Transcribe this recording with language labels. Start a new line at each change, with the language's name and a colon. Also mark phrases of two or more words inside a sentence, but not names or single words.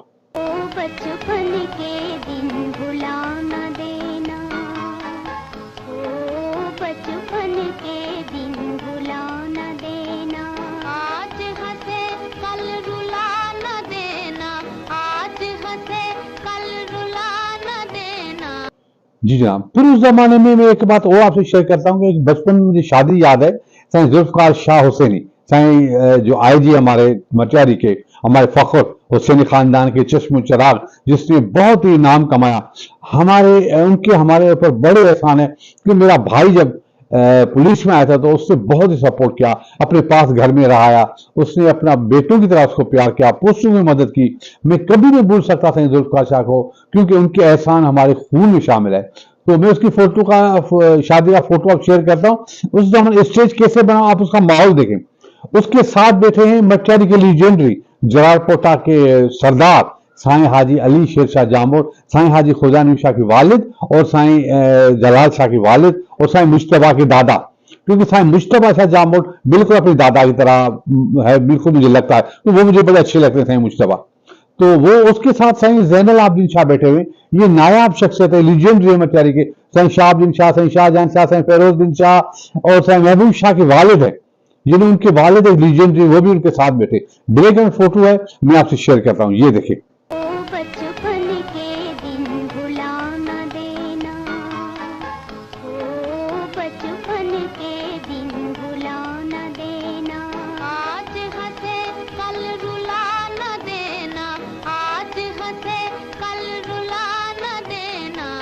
Urdu: بچپن کے دن بھلا نہ دینا، او بچپن کے دن بھلا نہ دینا، آج ہنسے کل رلا نہ دینا، آج ہنسے کل رلا نہ دینا. جی جناب. پھر اس زمانے میں میں ایک بات اور آپ سے شیئر کرتا ہوں کہ ایک بچپن میں مجھے شادی یاد ہے, سائیں ذوالفقار شاہ حسینی، سائیں جو آئی جی ہمارے مٹیاری کے، ہمارے فخر حسینی خاندان کے چشم چراغ، جس نے بہت ہی نام کمایا. ہمارے اوپر بڑے احسان ہے کہ میرا بھائی جب پولیس میں آیا تھا تو اس نے بہت ہی سپورٹ کیا، اپنے پاس گھر میں رہایا، اس نے اپنا بیٹوں کی طرح اس کو پیار کیا، پوسٹوں میں مدد کی. میں کبھی نہیں بھول سکتا تھا ذوالفقار شاہ کو، کیونکہ ان کے احسان ہمارے خون میں شامل ہے. تو میں اس کی فوٹو کا، شادی کا فوٹو آپ شیئر کرتا ہوں. اس دوران اسٹیج کیسے بنا، آپ اس کا ماحول دیکھیں۔ اس کے ساتھ بیٹھے ہیں مٹیاری کے لیجنڈری جلالپوٹا کے سردار سائیں حاجی علی شیر شاہ جامور، سائیں حاجی خزانی شاہ کے والد اور سائیں جلال شاہ کے والد اور سائیں مشتبا کے دادا، کیونکہ سائیں مشتبا شاہ جامور بالکل اپنی دادا کی طرح ہے، بالکل مجھے لگتا ہے، تو وہ مجھے بڑے اچھے لگتے ہیں سائیں مشتبا. تو وہ اس کے ساتھ سائیں زین العابدین شاہ بیٹھے ہوئے، یہ نایاب شخصیت ہے، لیجنڈری مٹیاری کے, سائیں شہاب الدین شاہ، سائیں شاہجہاں شاہ، سائیں فیروزالدین شاہ اور سائیں محبوب شاہ کے والد ہے، جنہیں ان کے والد ایک لیجنڈری، وہ بھی ان کے ساتھ بیٹھے.
English: break and photo
Urdu: ہے، میں آپ سے شیئر کرتا ہوں، یہ دیکھیے. بچپن کے دن بھلا نہ دینا، او بچپن کے دن بھلا نہ دینا، آج ہنسے کل رلا نہ دینا، آج ہنسے کل رلا نہ دینا.